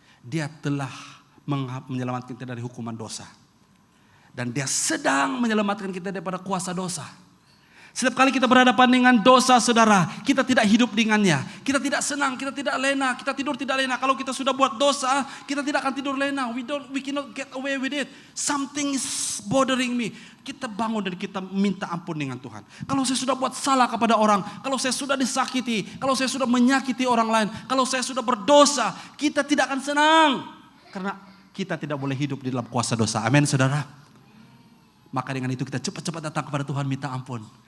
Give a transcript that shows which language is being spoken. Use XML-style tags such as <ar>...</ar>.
<ms>Dia telah menyelamatkan kita dari hukuman dosa. Dan dia sedang menyelamatkan kita daripada kuasa dosa. Setiap kali kita berhadapan dengan dosa, saudara, kita tidak hidup dengannya. Kita tidak senang, kita tidak lena, kita tidur tidak lena. Kalau kita sudah buat dosa, kita tidak akan tidur lena.</ms> <en>We cannot get away with it. Something is bothering me.</en> <ms>Kita bangun dan kita minta ampun dengan Tuhan. Kalau saya sudah buat salah kepada orang, kalau saya sudah disakiti, kalau saya sudah menyakiti orang lain, kalau saya sudah berdosa, kita tidak akan senang. Karena kita tidak boleh hidup di dalam kuasa dosa. Amin, saudara. Maka dengan itu kita cepat-cepat datang kepada Tuhan minta ampun.</ms>